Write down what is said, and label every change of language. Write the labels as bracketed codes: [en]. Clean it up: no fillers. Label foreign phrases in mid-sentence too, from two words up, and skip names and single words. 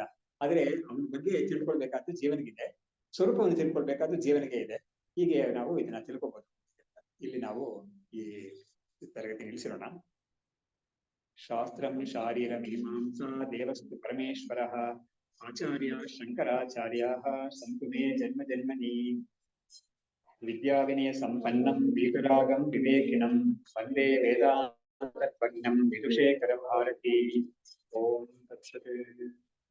[kn] ಆದ್ರೆ ಅವನ ಬಗ್ಗೆ ತಿಳ್ಕೊಳ್ಬೇಕಾದ್ದು ಜೀವನಿಗಿದೆ, ಸ್ವರೂಪವನ್ನು ತಿಳ್ಕೊಳ್ಬೇಕಾದ್ದು ಜೀವನಿಗೆ ಇದೆ. ಹೀಗೆ ನಾವು ಇದನ್ನ ತಿಳ್ಕೊಬಹುದು. ಇಲ್ಲಿ ನಾವು ಈ ತರಗತಿ ನಿಲ್ಲಿಸಿರೋಣ. [sa] ಶಾಸ್ತ್ರಂ ಶಾರೀರ ಮೀಮಾಂಸಾ ದೇವಸ್ತು ಪರಮೇಶ್ವರಃ ಆಚಾರ್ಯ ಶಂಕರಾಚಾರ್ಯಾಃ ಸಂತು ಮೇ ಜನ್ಮ ಜನ್ಮನಿ. ವಿದ್ಯಾ ವಿನಯ ಸಂಪನ್ನಂ वीतरागं विवेकिनं वन्दे वेदान्ततत्त्वज्ञं विदुषेखर भारती। ओम तत्सत्।